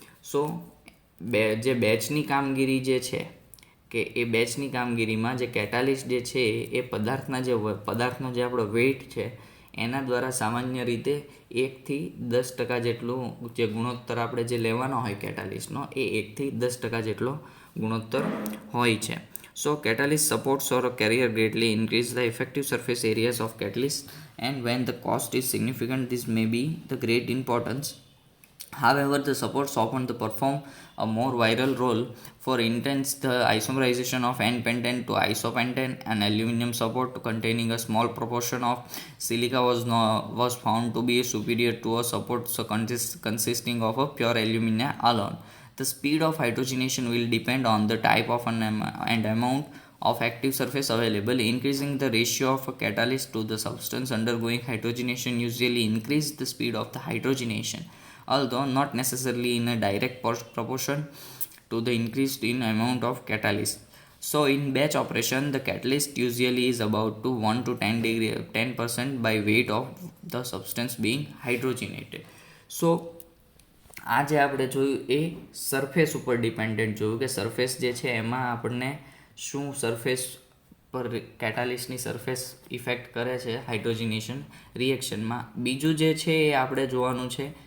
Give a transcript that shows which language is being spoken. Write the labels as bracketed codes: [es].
[gu] સો જે બેચની કામગીરી જે છે કે એ બેચની કામગીરીમાં જે કેટાલિસ્ટ જે છે એ પદાર્થનો જે આપણો વેઇટ છે એના દ્વારા સામાન્ય રીતે 1થી 10% જેટલું જે ગુણોત્તર આપણે જે લેવાનો હોય કેટાલિસ્ટનો એ 1થી 10% જેટલો ગુણોત્તર હોય છે. [en] So catalyst supports or carrier greatly increase the effective surface areas of catalyst, and when the cost is significant this may be the great importance. However, the supports often perform a more vital role. For instance, the isomerization of N-pentane to isopentane, an aluminum support containing a small proportion of silica was found to be superior to a support consisting of a pure alumina alone. The speed of hydrogenation will depend on the type of and amount of active surface available. Increasing the ratio of a catalyst to the substance undergoing hydrogenation usually increase the speed of the hydrogenation, although not necessarily in a direct proportion to the increase in amount of catalyst. So in batch operation, the catalyst usually is about to 1 to 10% by weight of the substance being hydrogenated. [gu] So આ જે આપણે જોયું એ surface ઉપર dependent જોયું કે surface જે છે એમાં આપણને શું સરફેસ પર કેટાલિસ્ટની સરફેસ ઇફેક્ટ કરે છે હાઇડ્રોજનેશન રિએક્શનમાં. બીજું જે છે એ આપણે જોવાનું છે